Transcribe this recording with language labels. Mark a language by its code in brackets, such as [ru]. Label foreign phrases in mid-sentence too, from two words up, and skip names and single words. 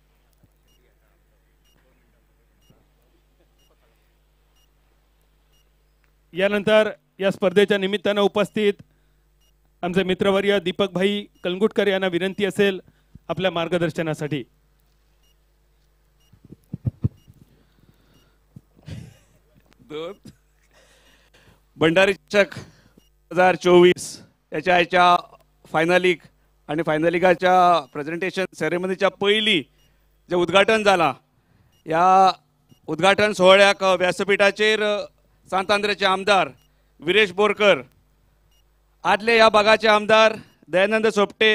[mr] यानंतर या स्पर्धेच्या निमित्तानं उपस्थित आमचे मित्रवर्य दीपक भाई कलंगुटकर यांना विनंती असेल आपल्या मार्गदर्शनासाठी. [kok] भंडारी चषक 2024 याच्या फायनलीक आणि फायनलिकाच्या [en] presentation ceremony [kok] पयलीं जे उद्घाटन जाला, या उद्घाटन सोहळ्याक व्यासपीठाचेर सांत आंद्रेचे आमदार विरेश बोरकर, आदले ह्या भागाचे आमदार दयानंद सोपटे,